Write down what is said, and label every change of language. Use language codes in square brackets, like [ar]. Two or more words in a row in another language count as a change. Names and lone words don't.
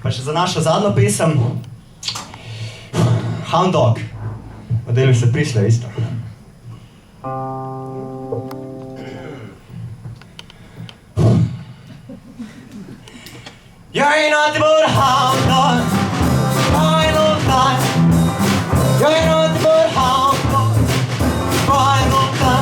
[sl] za našo zadnjo pesem Hound Dog. Modeli se prišle isto. [en] You ain't nothing but a hound dog, crying all the time. You ain't nothing but a hound dog, crying all the time.